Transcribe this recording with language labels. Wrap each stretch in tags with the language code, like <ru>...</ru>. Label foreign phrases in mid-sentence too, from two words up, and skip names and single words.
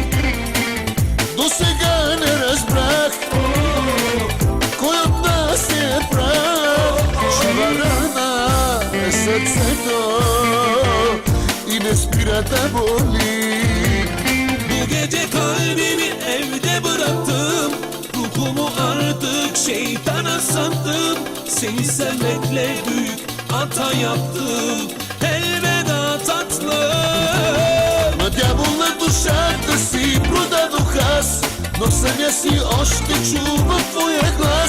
<bg>До сега не разбрах кой от нас е прав. Жива рана е сърцето и не спира да боли.</bg> <tr>Bu gece kalbimi evde bıraktım, ruhumu artık şeytana sattım. Seni sevmekle büyük hata yaptım, elveda tatlım.</tr> <bg>На дявола душата си продадох аз, но в съня си още чувам твоя глас.</bg>